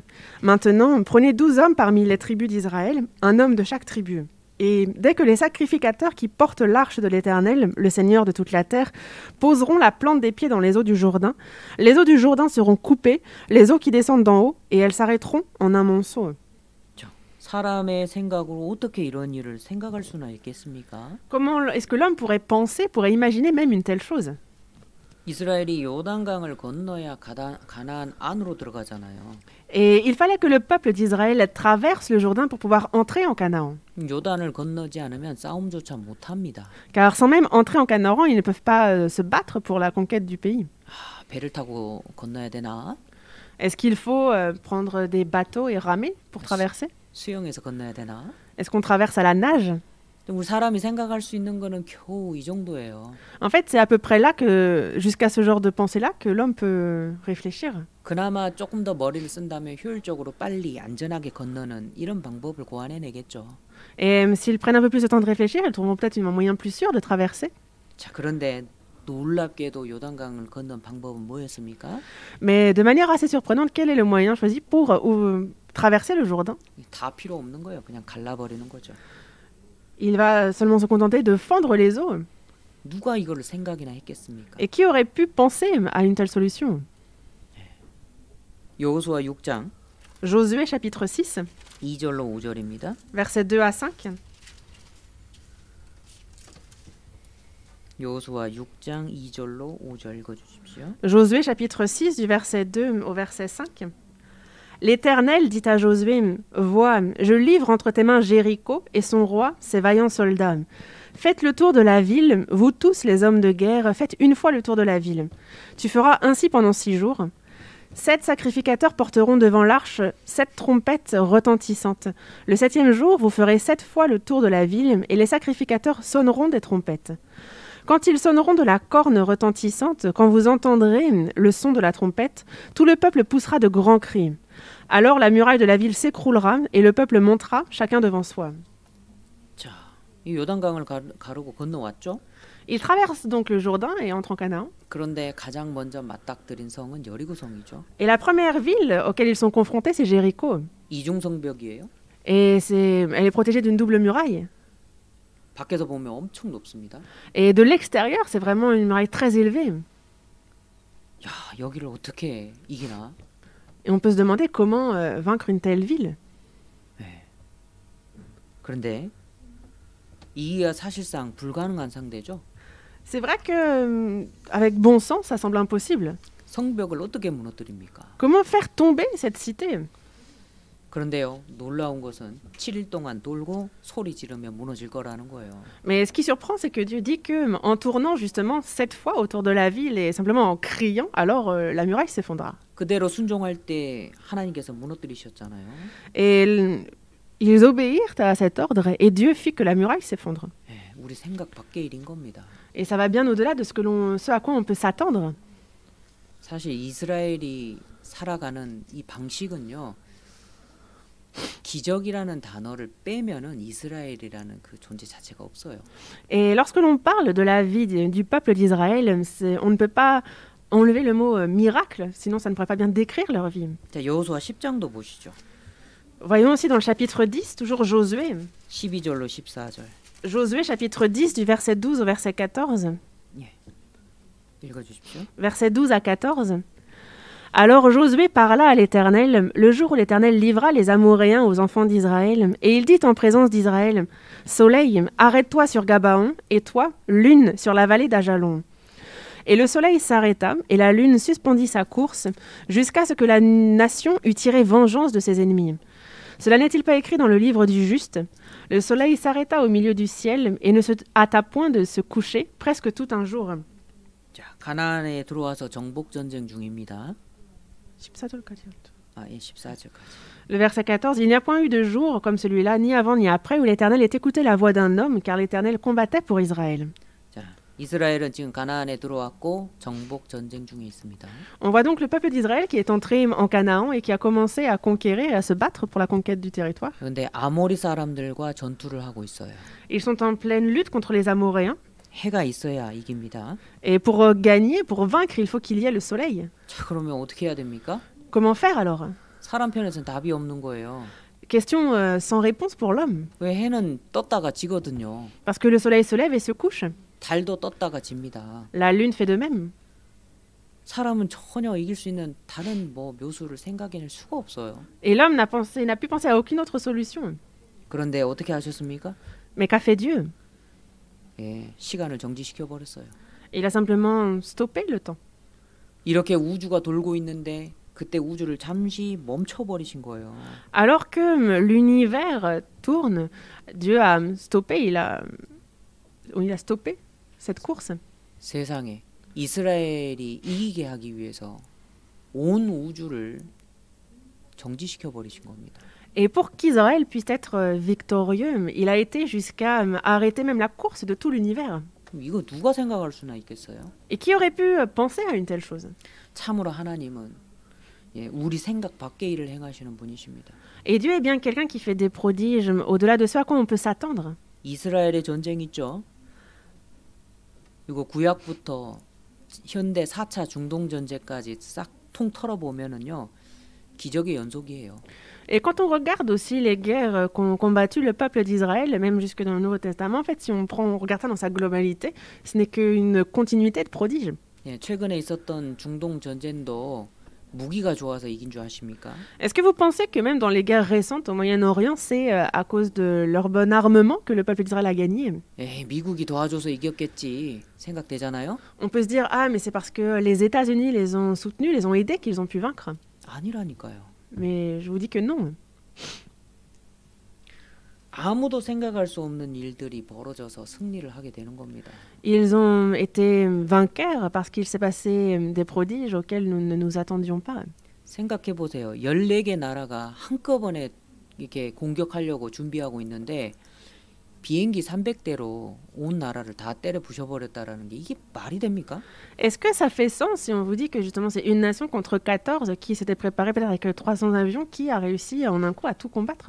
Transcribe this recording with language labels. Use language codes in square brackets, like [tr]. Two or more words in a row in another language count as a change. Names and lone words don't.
[fr] Maintenant, prenez 12 hommes parmi les tribus d'Israël, un homme de chaque tribu. Et dès que les sacrificateurs qui portent l'arche de l'Éternel, le Seigneur de toute la terre, poseront la plante des pieds dans les eaux du Jourdain, les eaux du Jourdain seront coupées, les eaux qui descendent d'en haut, et elles s'arrêteront en un monceau. [ko] 사람의 생각으로 어떻게 이런 일을 생각할 수나 있겠습니까? [fr] Comment est-ce que l'homme pourrait penser, pourrait imaginer même une telle chose? [ko] 이스라엘이 요단강을 건너야 가나안 안으로 들어가잖아요. [fr] Et il fallait que le peuple d'Israël traverse le Jourdain pour pouvoir entrer en Canaan. [ko] 요단을 건너지 않으면 싸움조차 못합니다. [fr] Car sans même entrer en Canaan, ils ne peuvent pas se battre pour la conquête du pays. [ko] 배를 타고 건너야 되나? [fr] Est-ce qu'il faut prendre des bateaux et ramer pour traverser? [ko] 수영해서 건너야 되나? [fr] Est-ce qu'on traverse à la nage? [ko] 우리 사람이 생각할 수 있는 거는 겨우 이 정도예요. [fr] En fait, c'est à peu près là que, jusqu'à ce genre de pensée-là, que l'homme peut réfléchir. [ko] 그나마 조금 더 머리를 쓴다면 효율적으로 빨리 안전하게 건너는 이런 방법을 고안해내겠죠. [fr] Et s'ils prennent un peu plus de temps de réfléchir, ils trouveront peut-être un moyen plus sûr de traverser. [ko] 자, 그런데 놀랍게도 요단강을 건넌 방법은 뭐였습니까? [fr] Mais de manière assez surprenante, quel est le moyen choisi pour traverser le Jourdain? [ko] 다 필요 없는 거예요. 그냥 갈라버리는 거죠. [fr] Il va seulement se contenter de fendre les eaux. [ko] 누가 이거를 생각이나 했겠습니까? [fr] Et qui aurait pu penser à une telle solution? [ko] 여호수아 6장 [fr] Josué chapitre 6, [ko] 2절로 5절입니다. [fr] versets 2 à 5. [ko] 여호수아 6장 2절로 5절 읽어주십시오. [fr] Josué chapitre 6 du verset 2 au verset 5. L'Éternel dit à Josué, « Vois, je livre entre tes mains Jéricho et son roi, ses vaillants soldats. Faites le tour de la ville, vous tous les hommes de guerre, faites une fois le tour de la ville. Tu feras ainsi pendant 6 jours. 7 sacrificateurs porteront devant l'arche 7 trompettes retentissantes. Le 7e jour, vous ferez 7 fois le tour de la ville, et les sacrificateurs sonneront des trompettes. Quand ils sonneront de la corne retentissante, quand vous entendrez le son de la trompette, tout le peuple poussera de grands cris. Alors la muraille de la ville s'écroulera et le peuple montera, chacun devant soi. » [ko] 자, 이 요단강을 가르고 건너왔죠. [fr] Ils traversent donc le Jourdain et entrent en Canaan. [ko] 그런데 가장 먼저 맞닥뜨린 성은 여리고성이죠. [fr] Et la première ville auquel ils sont confrontés, c'est Jéricho. [ko] 이중성벽이에요. [fr] Et elle est protégée d'une double muraille. [ko] 밖에서 보면 엄청 높습니다. [fr] Et de l'extérieur, c'est vraiment une muraille très élevée. [ko] 야, 여기를 어떻게 이기나? [fr] Et on peut se demander comment vaincre une telle ville. [ko] 네. 그런데 이기가 사실상 불가능한 상대죠. [fr] C'est vrai que, avec bon sens, ça semble impossible. [ko] 성벽을 어떻게 무너뜨립니까? [fr] Comment faire tomber cette cité? [ko] 그런데요, 놀라운 것은 7일 동안 돌고 소리 지르며 무너질 거라는 거예요. [fr] Mais ce qui surprend, c'est que Dieu dit que, en tournant justement 7 fois autour de la ville et simplement en criant, alors la muraille s'effondra. [ko] 그대로 순종할 때 하나님께서 무너뜨리셨잖아요. [fr] Et ils obéirent à cet ordre et Dieu fit que la muraille s'effondre. [ko] 네, 우리 생각 밖의 일인 겁니다. [fr] Et ça va bien au-delà de ce à quoi on peut s'attendre. [ko] 사실 이스라엘이 살아가는 이 방식은요. 기적이라는 단어를 빼면은 이스라엘이라는 그 존재 자체가 없어요. [fr] Et lorsque l'on parle de la vie du peuple d'Israël, on ne peut pas enlever le mot miracle, sinon ça ne pourrait pas bien décrire leur vie. [ko] 자, 여호수아 10장도 보시죠. [fr] Voyons aussi dans le chapitre 10, toujours Josué. [ko] 12절로 14절. [fr] Josué chapitre 10 du verset 12 au verset 14. [ko] 읽어주십시오. [fr] Verset 12 à 14. Alors Josué parla à l'Éternel le jour où l'Éternel livra les Amoréens aux enfants d'Israël, et il dit en présence d'Israël, « Soleil, arrête-toi sur Gabaon, et toi, lune, sur la vallée d'Ajalon. » Et le soleil s'arrêta, et la lune suspendit sa course, jusqu'à ce que la nation eût tiré vengeance de ses ennemis. Cela n'est-il pas écrit dans le livre du juste? Le soleil s'arrêta au milieu du ciel, et ne se hâta point de se coucher presque tout un jour. [ko] 자, 가나안에 들어와서 정복 전쟁 중입니다. 14절까지. [fr] Le verset 14, « Il n'y a point eu de jour comme celui-là, ni avant ni après, où l'Éternel ait écouté la voix d'un homme, car l'Éternel combattait pour Israël. » [ko] 자, 이스라엘은 지금 가나안에 들어왔고 정복 전쟁 중에 있습니다. [fr] On voit donc le peuple d'Israël qui est entré en Canaan et qui a commencé à conquérir et à se battre pour la conquête du territoire. [ko] 그런데 아모리 사람들과 전투를 하고 있어요. [fr] Ils sont en pleine lutte contre les Amoréens. [ko] 해가 있어야 이깁니다. [fr] Et pour gagner, pour vaincre, il faut qu'il y ait le soleil. [ko] 자, 그러면 어떻게 해야 됩니까? [fr] Comment faire alors? [ko] 사람 편에서는 답이 없는 거예요. [fr] Question sans réponse pour l'homme. [ko] 왜 해는 떴다가 지거든요. [fr] Parce que le soleil se lève et se couche. [ko] 달도 떴다가 집니다. [fr] La lune fait de même. [ko] 사람은 전혀 이길 수 있는 다른 묘수를 생각해낼 수가 없어요. [fr] Et l'homme n'a pu penser à aucune autre solution. [ko] 그런데 어떻게 하셨습니까? [fr] Mais qu'a fait Dieu? [ko] 예, 시간을 정지시켜 버렸어요. [fr] Il a simplement stoppé le temps. [ko] 이렇게 우주가 돌고 있는데 그때 우주를 잠시 멈춰 버리신 거예요. [fr] Alors que l'univers tourne, Dieu a stoppé, il a stoppé cette course. [ko] 세상에 이스라엘이 이기게 하기 위해서 온 우주를 정지시켜 버리신 겁니다. [fr] Et pour qu'Israël puisse être victorieux, il a été jusqu'à arrêter même la course de tout l'univers. [ko] 이거 누가 생각할 수나 있겠어요? [fr] Et qui aurait pu penser à une telle chose? [ko] 참으로 하나님은 우리 생각 밖의 일을 행하시는 분이십니다. [fr] Et Dieu est bien quelqu'un qui fait des prodiges au-delà de ce à quoi on peut s'attendre. [ko] 이스라엘의 전쟁 있죠? 이거 구약부터 현대 4차 중동 전쟁까지 싹 통 털어보면은요. 기적의 연속이에요. [fr] Et quand on regarde aussi les guerres qu'ont combattu le peuple d'Israël, même jusque dans le Nouveau Testament, en fait, si on regarde ça dans sa globalité, ce n'est qu'une continuité de prodiges. [ko] 예, 최근에 있었던 중동 전쟁도 무기가 좋아서 이긴 줄 아십니까? [fr] Est-ce que vous pensez que même dans les guerres récentes au Moyen-Orient, c'est à cause de leur bon armement que le peuple d'Israël a gagné? [ko] 미국이 도와줘서 이겼겠지 생각되잖아요? [fr] On peut se dire, ah, mais c'est parce que les États-Unis les ont soutenus, les ont aidés qu'ils ont pu vaincre. [ko] 아니라니까요. [fr] Mais je vous dis que non. [ko] 아무도 생각할 수 없는 일들이 벌어져서 승리를 하게 되는 겁니다. [fr] Ils ont été vainqueurs parce qu'il s'est passé des prodiges auxquels nous ne nous attendions pas. [ko] 생각해 보세요. 14개 나라가 한꺼번에 이렇게 공격하려고 준비하고 있는데 비행기 300대로 온 나라를 다 때려 부셔버렸다라는 게 이게 말이 됩니까? [fr] Est-ce que ça fait sens si on vous dit que justement c'est une nation contre 14 qui s'était préparée peut-être avec 300 avions qui a réussi en un coup à tout combattre?